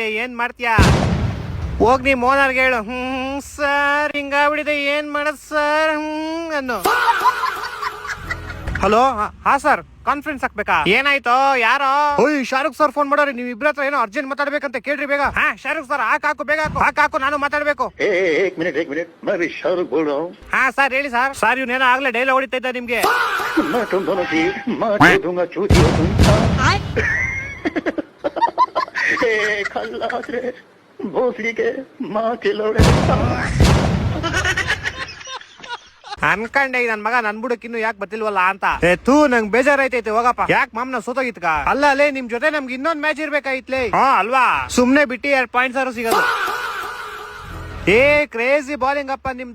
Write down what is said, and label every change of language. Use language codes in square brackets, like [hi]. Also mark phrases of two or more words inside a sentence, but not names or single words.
[kn] ಏನ್ ಮಾಡ್ತೀಯಾ? ಹೋಗ್ ನೀ ಮೋನಾರ್ಗೆ ಹೇಳು. ಸರ್ ಹಿಂಗಾಗ್ಬಿಡಿದೆ ಏನ್ ಮಾಡದ್ ಸರ್ ಅನ್ನು. ಹಲೋ ಹಾ ಸರ್ ಕಾನ್ಫರೆನ್ಸ್ ಹಾಕ್ಬೇಕಾ? ಏನಾಯ್ತು? ಯಾರೋ? ಓಯ್ ಶಾರುಖ್ ಸರ್ ಫೋನ್ ಮಾಡೋರಿ. ನೀವ್ ಇಬ್ರ ಹತ್ರ ಏನೋ ಅರ್ಜೆಂಟ್ ಮಾತಾಡ್ಬೇಕಂತ ಕೇಳ್ರಿ ಬೇಗ. ಹಾ ಶಾರುಖ್ ಸರ್ ಹಾಕು ಬೇಗ ಹಾಕು ನಾನು ಮಾತಾಡ್ಬೇಕು. [hi] एक मिनट मैं भी शाहरुख बोल रहा हूँ. [kn] ಹಾ ಸರ್ ಹೇಳಿ ಸರ್. ಸರ್ ಇವ್ನೇನೋ ಆಗ್ಲೇ ಡೈಲಾಗ್ ಹೊಡಿತಾ ಇದ್ದ ನಿಮ್ಗೆ. [hi] मैं तुम दोनों की माँ को दूंगा चूती हो तुम. खल्लास रे भोसड़ी के माँ के लौड़े. [kn] ಅನ್ಕಂಡೆ ನನ್ ಮಗ ನನ್ ಬುಡಕ್ ಇನ್ನು ಯಾಕೆ ಬರ್ತಿಲ್ವಲ್ಲ ಅಂತ. ತೂ ನಂಗ್ ಬೇಜಾರೈತೈತೆ ಹೋಗಪ್ಪ. ಯಾಕೆ ಮಾಮ್ನ ಸೋತೋಗಿತ್ಕ? ಅಲ್ಲ ಅಲ್ಲೇ ನಿಮ್ ಜೊತೆ ನಮ್ಗೆ ಇನ್ನೊಂದ್ ಮ್ಯಾಚ್ ಇರ್ಬೇಕಾಯ್ತ್ಲೇ. ಹಾ ಅಲ್ವಾ? ಸುಮ್ನೆ ಬಿಟ್ಟಿ 2 ಪಾಯಿಂಟ್ಸ್ ಆದ್ರೂ ಸಿಗೋದು. ಏ [en] crazy bowling [kn] ಅಪ್ಪ ನಿಮ್ದು.